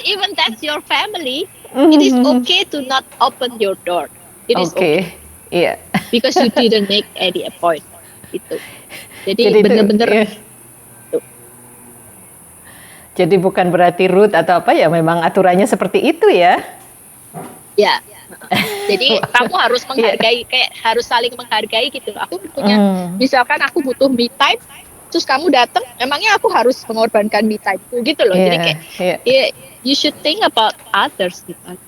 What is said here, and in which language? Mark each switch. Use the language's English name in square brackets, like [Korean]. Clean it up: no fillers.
[English] even that's your family, it is okay to not open your door. It is okay. [Indonesian] Iya. [English] Because you didn't make any appointment. [Indonesian] Itu. Jadi bener-bener. Jadi bukan berarti rude atau apa ya, memang aturannya seperti itu ya. Ya. Jadi kamu harus menghargai, kayak harus saling menghargai gitu. Aku punya, misalkan aku butuh me time, terus kamu datang, emangnya aku harus mengorbankan me time gitu loh. Jadi kayak [English] you should think about others [Indonesian] gitu.